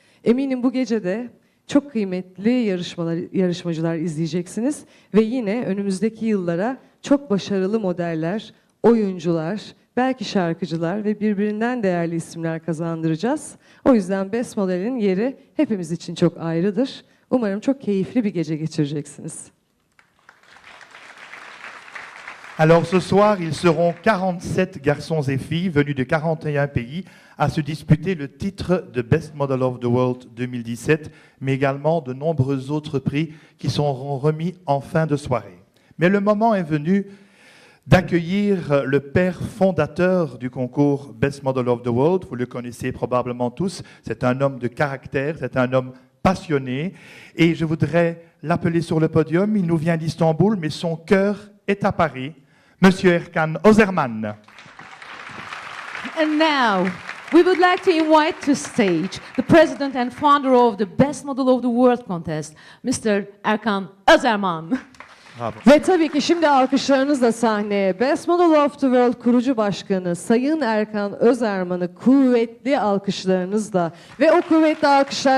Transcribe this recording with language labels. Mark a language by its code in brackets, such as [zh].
[tr] Eminim bu gece de çok kıymetli yarışmacılar izleyeceksiniz ve yine önümüzdeki yıllara çok başarılı modeller, oyuncular, belki şarkıcılar ve birbirinden değerli isimler kazandıracağız. O yüzden Best Model'in yeri hepimiz için çok ayrıdır. Umarım çok keyifli bir gece geçireceksiniz. [fr] Alors ce soir, ils seront 47 garçons et filles venus de 41 pays à se disputer le titre de Best Model of the World 2017, mais également de nombreux autres prix qui seront remis en fin de soirée. Mais le moment est venu d'accueillir le père fondateur du concours Best Model of the World. Vous le connaissez probablement tous, c'est un homme de caractère, c'est un homme passionné, et je voudrais l'appeler sur le podium. Il nous vient d'Istanbul, mais son cœur est à Paris. Monsieur Erkan Özerman. [en] And now, we would like to invite to stage the president and founder of the Best Model of the World contest, Mr. Erkan Özerman. [fr] Bravo. [tr] Ve tabii ki şimdi alkışlarınızla sahneye Best Model of the World kurucu başkanı Sayın Erkan Özerman'ı kuvvetli alkışlarınızla ve o kuvvetli alkışlar